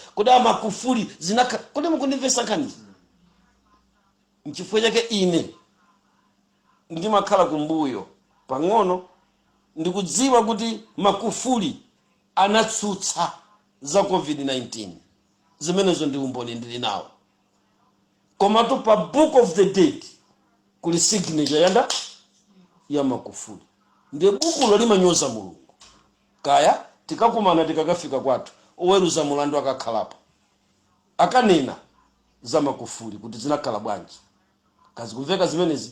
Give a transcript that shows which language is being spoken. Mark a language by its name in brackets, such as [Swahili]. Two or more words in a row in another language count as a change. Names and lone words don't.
[Nyanja] Kodi Magufuli zinakhala. Kodi mukundimvesa nkhani? Mchifukwa chake ine ndimakhala kumbuyo pang'ono ndikudziwa kuti Magufuli anatsutsa za COVID-19 zimenezo ndi umboni ndili nawo. Koma to pa [English] book of the dead [Nyanja] kuli signature yanda ya Magufuli. Ndiye buku lo limanyoza Mulungu. Kaya tikakumana tikakafika kwathu oweruza mulandu akakhalapo akanena za Magufuli kuti zinakhala bwanji. Kazi kumveka zimenezi.